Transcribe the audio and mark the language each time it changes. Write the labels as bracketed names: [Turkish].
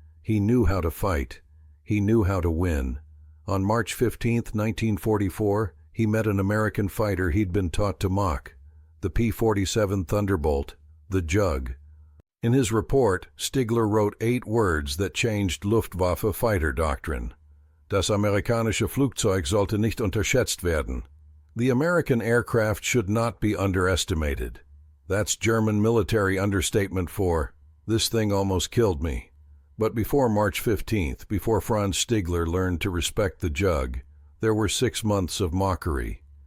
[English] He knew how to fight. He knew how to win. On March 15, 1944, he met an American fighter he'd been taught to mock, the P-47 Thunderbolt, the Jug. In his report, Stigler wrote 8 words that changed Luftwaffe fighter doctrine. [German] Das amerikanische Flugzeug sollte nicht unterschätzt werden. [English] The American aircraft should not be underestimated. That's German military understatement for, this thing almost killed me. But before March 15th, before Franz Stigler learned to respect the Jug, there were 6 months of mockery.